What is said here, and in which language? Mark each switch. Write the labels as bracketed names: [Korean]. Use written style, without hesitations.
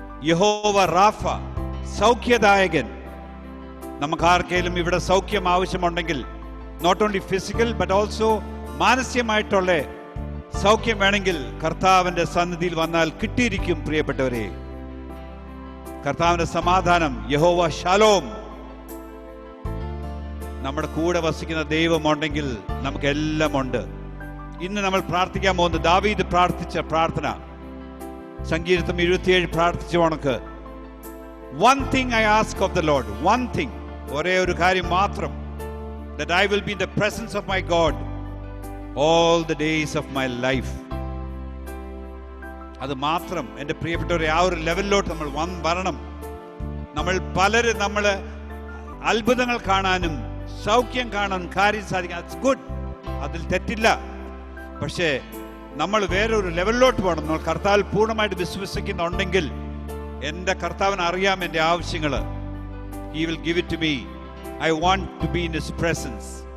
[Malayalam] യഹോവ റാഫ, സൗഖ്യദായകൻ. നമുക്ക് ആർക്കെങ്കിലും ഇവിടെ സൗഖ്യം ആവശ്യമുണ്ടെങ്കിൽ, [English] not only physical but also [Malayalam] മാനസികമായിട്ടുള്ള സൗഖ്യം വേണമെങ്കിൽ കർത്താവിന്റെ സന്നിധിയിൽ വന്നാൽ കിട്ടിയിരിക്കും. പ്രിയപ്പെട്ടവരെ, കർത്താവിന്റെ സമാധാനം, യഹോവ ശാലോം, നമ്മുടെ കൂടെ വസിക്കുന്ന ദൈവമുണ്ടെങ്കിൽ നമുക്കെല്ലാം ഉണ്ട്. ഇന്ന് നമ്മൾ പ്രാർത്ഥിക്കാൻ പോകുന്നത് ദാവീദ് പ്രാർത്ഥിച്ച പ്രാർത്ഥന, സംഗീതം 77 പ്രാർത്ഥിച്ച കണക്ക്, [English] one thing I ask of the Lord, one thing, [Malayalam] ഒരേ ഒരു കാര്യം മാത്രം, [English] that I will be in the presence of my God all the days of my life. [Malayalam] അത് മാത്രം. എൻ്റെ പ്രിയപ്പെട്ടവരെ, ആ ഒരു ലെവലിലോട്ട് നമ്മൾ വരണം. നമ്മൾ അത്ഭുതങ്ങൾ കാണാനും സൗഖ്യം കാണാനും കാര്യം സാധിക്കാൻ, [English] that's good, [Malayalam] അതിൽ തെറ്റില്ല. പക്ഷേ നമ്മൾ വേറൊരു ലെവലിലോട്ട് പോകണം. നമ്മൾ കർത്താവിൽ പൂർണ്ണമായിട്ട് വിശ്വസിക്കുന്നുണ്ടെങ്കിൽ, എൻ്റെ കർത്താവിന് അറിയാം എൻ്റെ ആവശ്യങ്ങൾ. [English] He will give it to me. I want to be in His presence.